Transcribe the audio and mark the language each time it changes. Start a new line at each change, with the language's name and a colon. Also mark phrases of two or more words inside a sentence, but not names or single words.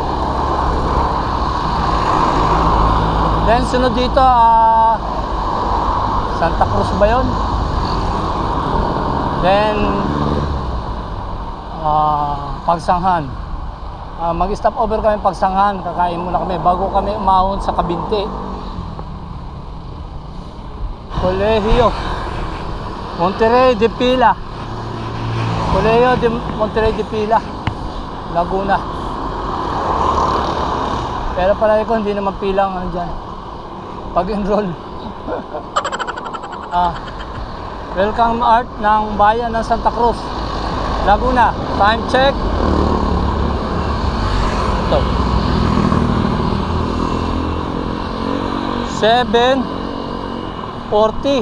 Filipino: Then sunod dito, Santa Cruz ba yun? Then Pagsanghan. Mag-stop over kami Pagsanghan. Kakain muna kami bago kami umahon sa Kabinte. Colegio Monterrey de Pila. Colegio de Monterrey de Pila, Laguna. Pero palagi ko hindi naman pilang ano dyan pag-enroll.
English: Welcome Art
Filipino: ng bayan ng Santa Cruz, Laguna.
English: Time check.
Filipino: Ito 7:40.